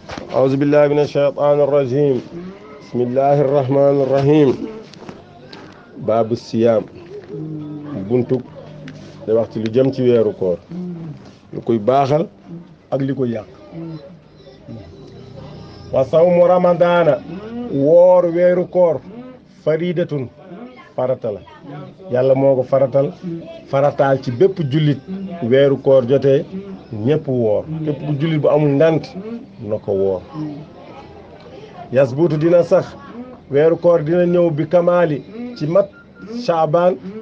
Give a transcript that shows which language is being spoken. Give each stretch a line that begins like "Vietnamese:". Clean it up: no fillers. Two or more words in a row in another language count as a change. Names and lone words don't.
Arabic: أعوذ بالله من الشيطان الرجيم بسم الله الرحمن الرحيم باب الصيام
Wolof: buntu day wax ci lu jëm ci weeru koor lu koy baaxal ak li koy yàq
Arabic: وصوم رمضان
Wolof: woor weeru koor faridatun farata la yàlla moo ko farataal ci bépp jullit weeru koor jotee ñépp woor képp ku jullit bu amul ngant na ko woor yasbutu dina sax weeru koor dina ñëw bi kamaali ci mat caabaan